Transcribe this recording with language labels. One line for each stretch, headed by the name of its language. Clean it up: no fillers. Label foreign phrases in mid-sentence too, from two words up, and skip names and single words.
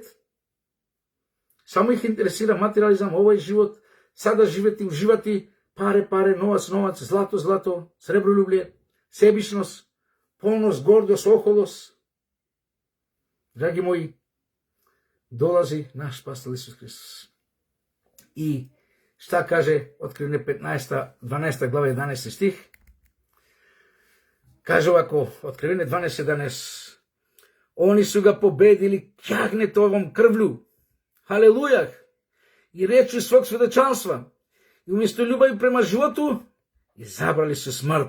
Serbian: Samo ih interesira materializam, ovaj život, sada živjeti, uživati, pare, novac, zlato, srebroljublje, sebičnost, polnost, gordost, oholost. Dragi moji, dolazi naš spasitelj Isus Hristos. I Šta kaže
Macedonian: Откривение 12 глава 11 стих?
Serbian: Kaže ovako, Откривение 12:11. Oni su ga pobedili kjagnetovom krvlju. Halelujah! I rečju svog svedočanstva. I umjesto ljubavi prema životu, izabrali su smrt.